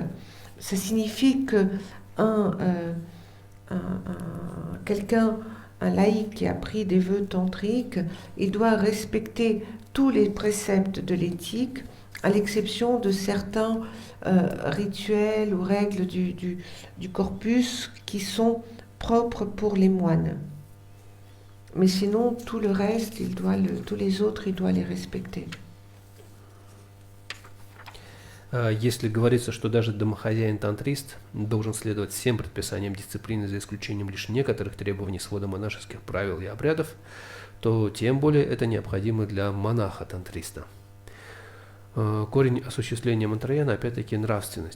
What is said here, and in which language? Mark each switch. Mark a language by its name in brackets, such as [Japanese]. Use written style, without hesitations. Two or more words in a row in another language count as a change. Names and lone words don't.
[French] Ça signifie que quelqu'un, un laïc qui a pris des vœux tantriques, il doit respecter tous les préceptes de l'éthique, à l'exception de certains rituels ou règles du corpus qui sont propres pour les moines. Mais sinon, tout le reste, tous les autres, il doit les respecter. [Russian] Если говорится, что даже домохозяин-тантрист должен следовать всем предписаниям дисциплины за исключением лишь некоторых требований свода монашеских правил и обрядов, то тем более это необходимо для монаха-тантриста. Корень осуществления мантраяна опять-таки нравственность.